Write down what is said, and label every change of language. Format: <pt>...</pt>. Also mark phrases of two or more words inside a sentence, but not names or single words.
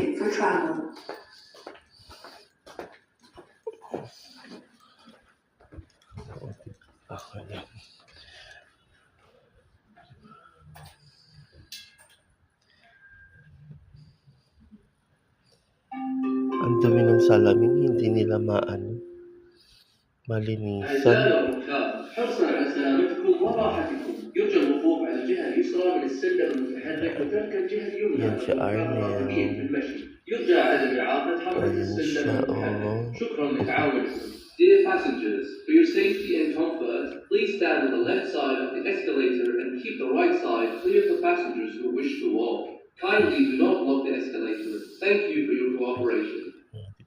<en>Okay.</en> <tl>Ang dami ng salamin, hindi nila malinisan.</tl> <ar>حرصا على سلامتكم وراحتكم يرجى الوقوف على الجهة اليسرى من السلم المتحرك وترك الجهة اليمنى والمقربين في المشي يرجى عدم إعاقة حركة السلم المتحرك شكرا لتعاونكم.</ar> <en>Dear passengers, for your safety and comfort, please stand on the left side of the escalator and keep the right side clear for passengers who wish to walk. Kindly do not block the escalator. Thank you for your cooperation.</en>